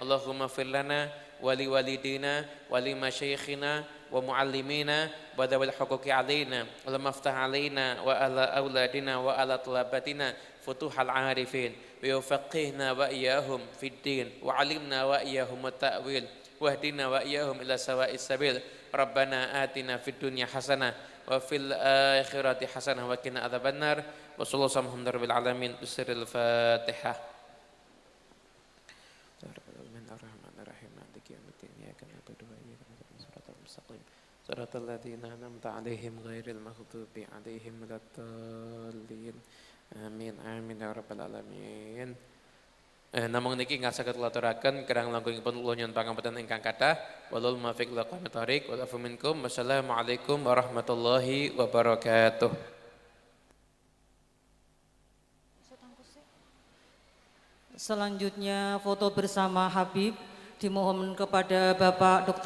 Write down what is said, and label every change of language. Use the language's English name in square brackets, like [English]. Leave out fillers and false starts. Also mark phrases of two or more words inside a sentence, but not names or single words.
[Arabic] اللهم اغفر لنا ولوالدينا ولمشايخنا ومعلمينا وذوي الحقوق علينا اللهم افتح علينا وعلى أولادنا وعلى طلبتنا فتوح العارفين ويفقهنا وإياهم في الدين وعلمنا وإياهم التأويل واهدنا وإياهم إلى سواء السبيل ربنا آتنا في الدنيا حسنة وفي الآخرة حسنة وقنا عذاب النار وصلى الله على محمد رب العالمين بسر الفاتحة. صراط الذين أنعمت عليهم غير المغضوب عليهم ولا الضالين. آمين آمين يا رب العالمين. [Javanese] Namung niki ngasih aturaken kirang langkungipun kula nyuwun pangapunten ingkang kathah. [Arabic] والله الموفق إلى أقوم الطريق والعفو منكم. والسلام عليكم ورحمة الله وبركاته. [Indonesian] Selanjutnya foto bersama Habib. Dimohon kepada Bapak Dr.